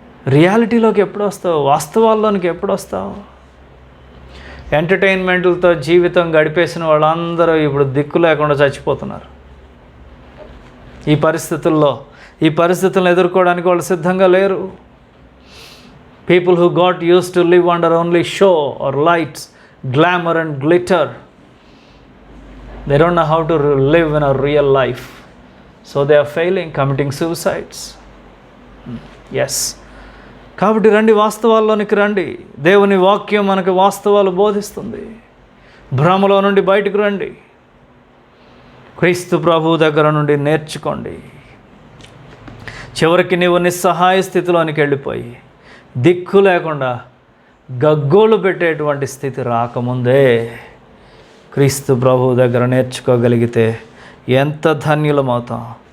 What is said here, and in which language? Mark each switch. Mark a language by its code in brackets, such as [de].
[te] రియాలిటీలోకి ఎప్పుడు వస్తావు? వాస్తవాల్లోనికి ఎప్పుడు వస్తావు? ఎంటర్టైన్మెంట్లతో జీవితం గడిపేసిన వాళ్ళందరూ ఇప్పుడు దిక్కు లేకుండా చచ్చిపోతున్నారు. ఈ పరిస్థితులను ఎదుర్కోవడానికి వాళ్ళు సిద్ధంగా లేరు. [en] People who got used to live under only show or lights, glamour and glitter, they don't know how to live in a real life, so they are failing, committing suicides. [te] Yes, కాబట్టి రండి, వాస్తవాల్లోనికి రండి. దేవుని వాక్యం మనకు వాస్తవాలు బోధిస్తుంది. భ్రమలో నుండి బయటకు రండి, క్రీస్తు ప్రభు దగ్గర నుండి నేర్చుకోండి. చివరికి నీవు నిస్సహాయ స్థితిలోనికి వెళ్ళిపోయి దిక్కు లేకుండా గగ్గోలు పెట్టేటువంటి స్థితి రాకముందే క్రీస్తు ప్రభు దగ్గర నేర్చుకోగలిగితే ఎంత ధన్యులమవుతాం.